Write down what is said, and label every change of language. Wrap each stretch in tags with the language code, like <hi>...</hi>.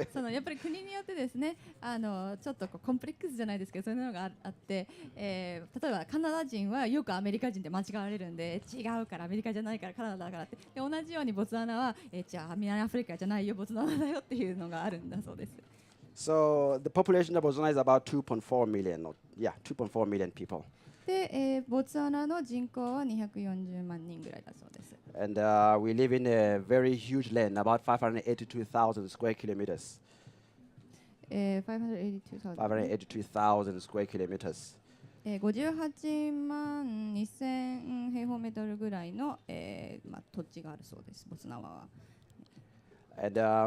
<ja>やっぱり国によってですね、ちょっとコンプレックスじゃないですけど、そういうのがあって、例えばカナダ人はよくアメリカ人で間違われるんで、違うからアメリカじゃないからカナダだからって。で同じようにボツワナは、じゃあ南アフリカじゃないよ、ボツワナだよっていうのがあるんだそうです。</ja> <en>So the population of Botswana is about 2.4 million. 2.4 million people.</en> <ja>で、ボツワナの人口は240万人ぐらいだそうです。</ja> <en>And we live in a very huge land, about 582,000 square kilometers. 582,000 582,000 square kilometers.</en> <ja>58万2000平方メートルぐらいの、土地があるそうです、ボツワナは。</ja>